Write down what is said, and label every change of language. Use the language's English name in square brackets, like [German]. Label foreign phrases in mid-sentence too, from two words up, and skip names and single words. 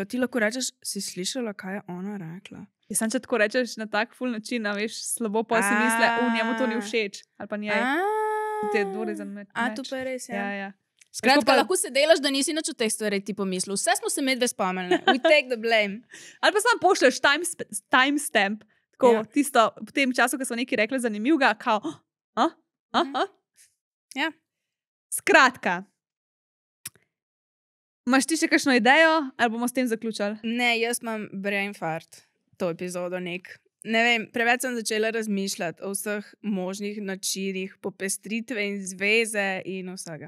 [Slovenian] Ti lahko rečeš, si slišala, kaj je ona rekla. Jaz sem, če tako rečeš na tak ful način, veš, slabo pa si misle, njemu to ni všeč. Ali pa njej. To je dvore za meč. To pa je res, ja. Skratka, lahko se delaš, da nisi nič o teh stvari ti pomislil. Vse smo se medve spomnili. [English] We take the blame. [Slovenian] Ali pa sam pošleš timestamp, tako tisto, v tem času, ko smo nekaj rekli zanimivega, kao, Ja. Skratka, Imaš ti še kakšno idejo, ali bomo s tem zaključili? Ne, jaz imam [English] brain fart [Slovenian] to epizodo Ne vem, preveč sem začela razmišljati o vseh možnih načinih popestritve in zveze in vsega.